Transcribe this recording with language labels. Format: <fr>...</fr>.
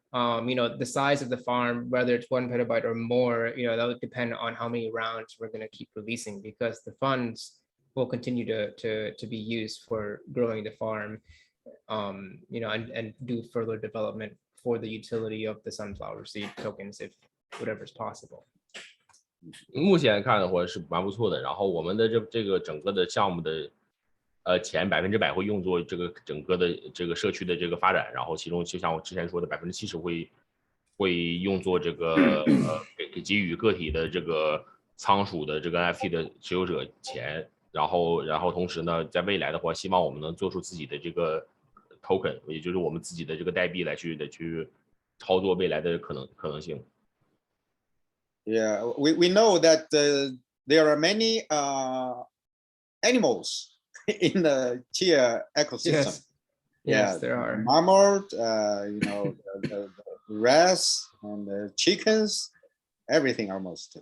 <en>The size of the farm, whether it's 1 petabyte or more, that would depend on how many rounds we're going to keep releasing, because the funds will continue to be used for growing the farm, and do further development for the utility of the sunflower seed tokens, if whatever is possible.</en> <zh>目前看的话是蛮不错的，然后我们的这个整个的项目的钱100%会用作这个整个的这个社区的这个发展，然后其中就像我之前说的70%会用作这个给予个体的这个仓鼠的这个 NFT 的持有者钱，然后同时呢，在未来的话，希望我们能做出自己的这个 token， 也就是我们自己的这个代币来去操作未来的可能性。</zh> <en>Yeah, we know that there are many animals in the Chia ecosystem. Yes, there are. Marmot, the rats and the chickens, everything almost.</en>